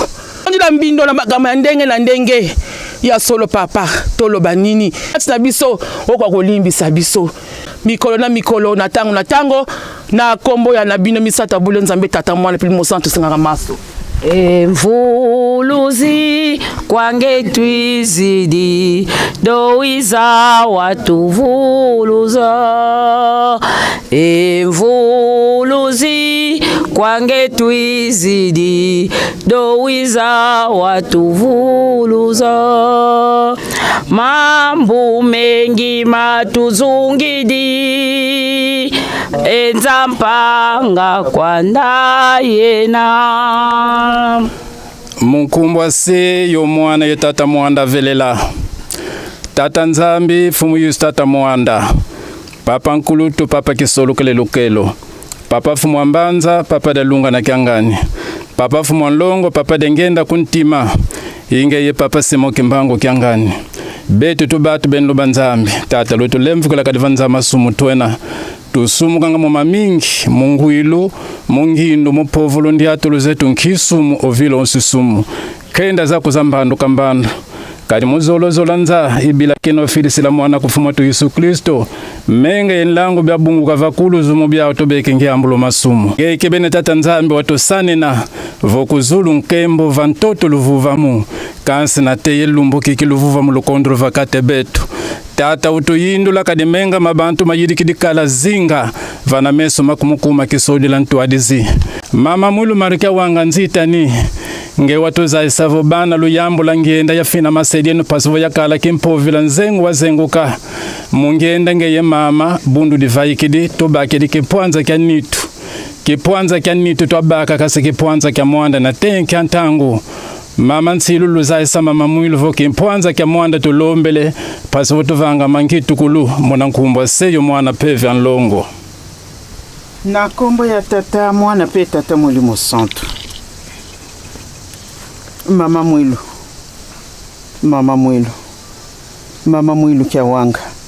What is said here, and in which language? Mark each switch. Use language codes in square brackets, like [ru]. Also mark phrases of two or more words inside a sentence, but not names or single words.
[ln] Ndila mbindo na makama ndenge na ndenge ya solo papa toloba nini na biso okwa kolimbisa biso mikolo na mikolo na tango na kombo ya nabino misata bule Nzambe Tata Mwana pe Mosantu singaka maso. [kg] Mvuluzi kwange twizidi doiza watuvuluza. Mvuluzi kwange twizidi doiza watuvuluza. Mambo mengi matuzungidi enzampanga kwa ndayena. Munkumbwa se yo mwana ye Tata Mwanda velela. Tata Nzambi fumu yusu Tata Mwanda. Papa Nkulutu papa Kisolo kelelukelo. Papa fumu Ambanza papa Dalunga na Kiangani. Papa fumu Nlongo papa Dengenda kuntima. Inge ye papa Simon Kimbangu Kiangani. Betu tubatu benlo banzambi. Tata lutu lemfu kula kadivanza masumu tuena. Tusumu kanga muma mingi, munguilu, mungindu, mupovulu ndi atulu zetu nkisumu ovilo onsisumu. Kenda zako zambandu kambandu. Kadi muzolo zolanza ibila kino filisila mwana kufuma tu Yesu Kristo. Menga yenlangu bia bungu kavakulu zumu bia otobeke nge ambulo masumu. Ngeke bene Tata Nzambi watosane na vokuzulu nkembo vantoto luvuvamu. Kansi na teye lumbu kiki luvuvamu lukondro vakate betu. Tata utuyindula kadimenga mabantu mayidikidikala zinga vana meso makumukuma kisodi lantuadizi. Mama Mwilu marikia wanga nzitani nge watuza isavo bana luyambu langienda ya fina masedienu pasivo ya kala kimpovila nzengu wa zenguka. Mungienda nge ye mama bundu divaikidi tubakidi kipuanza kia nitu. Kipuanza kia nitu tuabaka kasi kipuanza kia Mwanda na tenki antangu. Mama nsilulu zaisa Mama Mwilu voki mpuanza kia Mwanda tulombele pasivo tuvanga mangitu kulu mwana nkumbwa seyo mwana peve anlongo. [ln] Na kombo ya Tata Mwana pe Tata Molimo Santo. [kg] Mama Mwilu. Mama Mwilu. Mama Mwilu kia wanga.